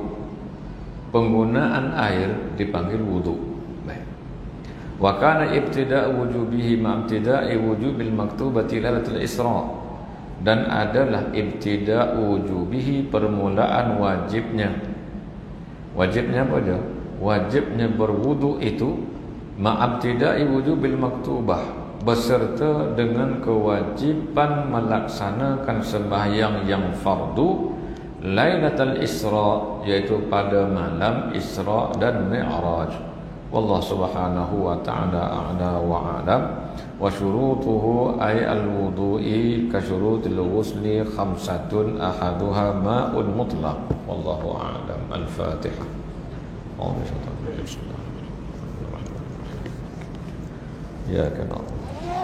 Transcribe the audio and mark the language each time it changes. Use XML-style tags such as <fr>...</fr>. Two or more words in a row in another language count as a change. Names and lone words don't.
<ms>Penggunaan air dipanggil wudu. Baik.</ms> <ar>وكان ابتداء وجوبه مع ابتداء وجوب المكتوبات ليلة الإسراء,</ar> <ms>dan adalah</ms> <ar>ابتداء وجوبه,</ar> <ms>permulaan wajibnya. Wajibnya apa dia? Wajibnya berwudu itu</ms> <ar>مع ابتداء وجوب المكتوبة,</ar> <ms>beserta dengan kewajiban melaksanakan sembahyang yang fardu Lailatul Isra, yaitu pada malam Isra dan Mi'raj.</ms> <ar>والله سبحانه وتعالى أعلى وأعلم. وشروطه أي الوضوء كشروط الغسل خمسة أحدها ماء مطلق. والله أعلم. الفاتحة. يا كان</ar>